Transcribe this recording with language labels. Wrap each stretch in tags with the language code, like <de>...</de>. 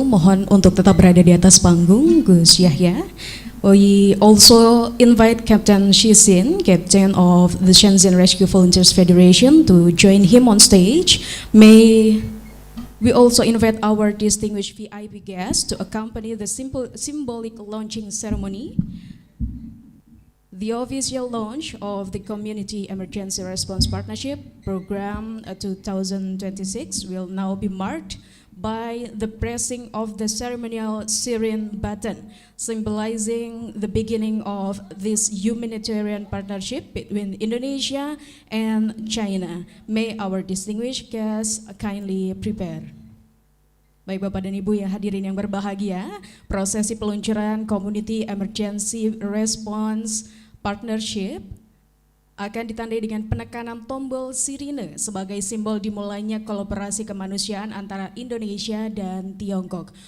<id>Mohon untuk tetap berada di atas panggung, Gus Yahya.</id> <en>We also invite Captain Shizin, Captain of the Shenzhen Rescue Volunteers Federation, to join him on stage. May we also invite our distinguished VIP guests to accompany the symbolic launching ceremony. The official launch of the Community Emergency Response Partnership Program 2026 will now be marked by the pressing of the ceremonial siren button, symbolizing the beginning of this humanitarian partnership between Indonesia and China. May our distinguished guests kindly prepare.</en> <id>Baik Bapak dan Ibu yang hadirin yang berbahagia, prosesi peluncuran Community Emergency Response Partnership akan ditandai dengan penekanan tombol sirine sebagai simbol dimulainya kolaborasi kemanusiaan antara Indonesia dan Tiongkok.</id>